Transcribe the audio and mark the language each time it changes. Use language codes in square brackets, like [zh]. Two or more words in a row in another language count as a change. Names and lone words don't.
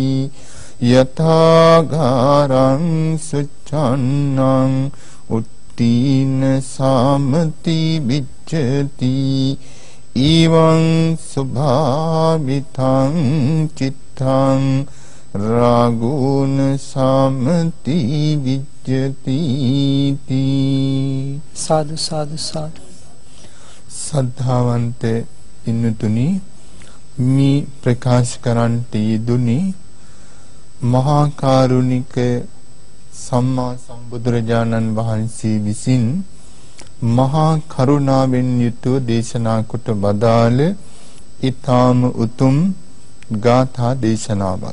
[pi] යථාගාරං සුච්ඡන්නං තීන සාමති විච්ඡති ඊවං සුභාවිතං චිත්තං රාගෝන සාමති විච්ඡති [si] සාදු සාදු සාදු සද්ධාවන්ත පින්තුනි මේ ප්‍රකාශ කරන්නට යෙදුනි මහා කරුණික සම්මා සම්බුදුරජාණන් වහන්සේ විසින් මහා කරුණාවෙන් යුතුව දේශනා කොට වදාළ ඊ타ම උතුම් ගාථා දේශනාවක්.